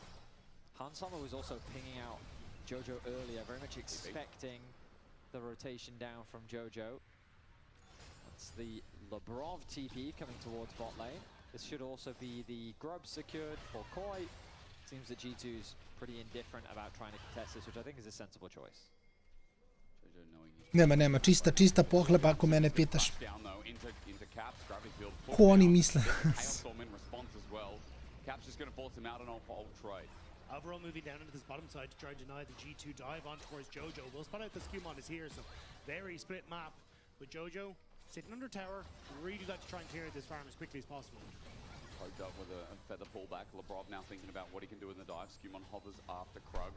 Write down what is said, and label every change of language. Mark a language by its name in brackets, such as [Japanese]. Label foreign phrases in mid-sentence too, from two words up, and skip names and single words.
[English] Hansama was also pinging out Jojo earlier, very much expecting the rotation down from Jojo. That's the Labrov TP coming towards bot lane. This should also be the grub secured for Koi. Seems that G2's pretty indifferent about trying to contest this, which I think is a sensible choice. [Serbian] Nema, čista pohlepa ako mene pitaš. Ko oni misle? [English] Alvaro moving down into this bottom side to try and deny the G2 dive on towards Jojo. We'll spot out the Skumon is here, so very split map. With Jojo sitting under tower, really like to try and clear this farm as quickly as possible. Poked up with a feather pullback. Labrov now thinking about what he can do in the dive. Skumon hovers after Krugs.